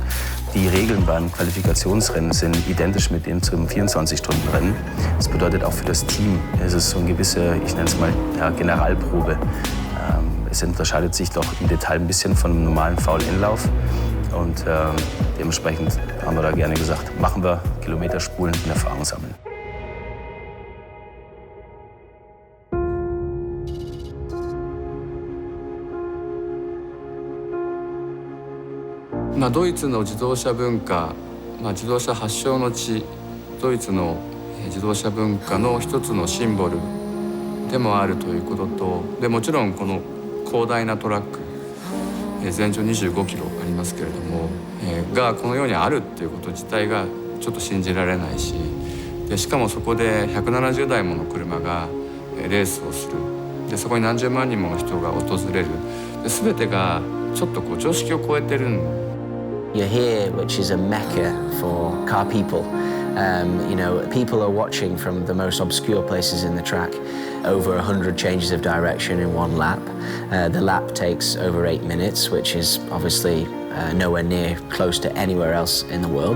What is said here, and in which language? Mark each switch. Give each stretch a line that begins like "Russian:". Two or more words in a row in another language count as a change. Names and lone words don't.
German: Die Regeln beim Qualifikationsrennen sind identisch mit denen zum 24-Stunden-Rennen. Das bedeutet auch für das Team, es ist so eine gewisse, ich nenne es mal, Generalprobe. Es unterscheidet sich doch im Detail ein bisschen von einem normalen VLN-Lauf. Und dementsprechend haben wir da gerne gesagt, machen wir Kilometer spulen und Erfahrung sammeln.
Japanese: ドイツの自動車文化、自動車発祥の地、ドイツの自動車文化の一つのシンボルでもあるということと、でもちろんこの広大なトラック、全長25キロありますけれども、がこの世にあるっていうこと自体がちょっと信じられないし、でしかもそこで170台もの車がレースをする。でそこに何十万人もの人が訪れる。で全てがちょっとこう常識を超えてるん。
English: You're here, which is a mecca for car people. People are watching from the most obscure places in the track. Over 100 changes of direction in one lap. The lap takes over 8 minutes, which is obviously nowhere near close to anywhere else in the world.